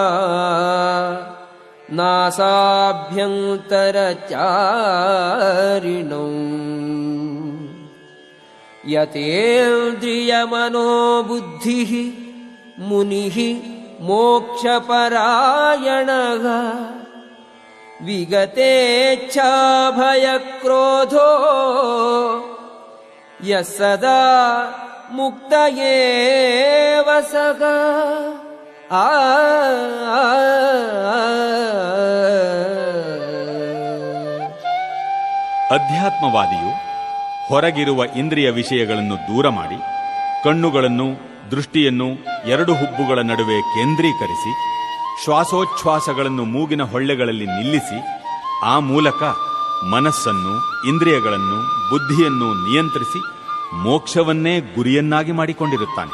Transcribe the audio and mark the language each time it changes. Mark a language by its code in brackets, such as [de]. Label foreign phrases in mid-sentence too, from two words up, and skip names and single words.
[sa] ನಾಸಾಭ್ಯಂತರಚಾರಿಣೌ ಯತೇಂದ್ರಿಯಮನೋಬುದ್ಧಿಃ ಮುನಿಃ ಮೋಕ್ಷಪರಾಯಣಃ ವಿಗತೇಚ್ಛಾಭಯಕ್ರೋಧೋ ಯಃ ಸದಾ ಮುಕ್ತ ಏವ ಸಃ. [kn] ಅಧ್ಯಾತ್ಮವಾದಿಯು ಹೊರಗಿರುವ ಇಂದ್ರಿಯ ವಿಷಯಗಳನ್ನು ದೂರ ಮಾಡಿ ಕಣ್ಣುಗಳನ್ನು, ದೃಷ್ಟಿಯನ್ನು ಎರಡು ಹುಬ್ಬುಗಳ ನಡುವೆ ಕೇಂದ್ರೀಕರಿಸಿ ಶ್ವಾಸೋಚ್ಛ್ವಾಸಗಳನ್ನು ಮೂಗಿನ ಹೊಳ್ಳೆಗಳಲ್ಲಿ ನಿಲ್ಲಿಸಿ ಆ ಮೂಲಕ ಮನಸ್ಸನ್ನು, ಇಂದ್ರಿಯಗಳನ್ನು, ಬುದ್ಧಿಯನ್ನು ನಿಯಂತ್ರಿಸಿ ಮೋಕ್ಷವನ್ನೇ ಗುರಿಯನ್ನಾಗಿ ಮಾಡಿಕೊಂಡಿರುತ್ತಾನೆ.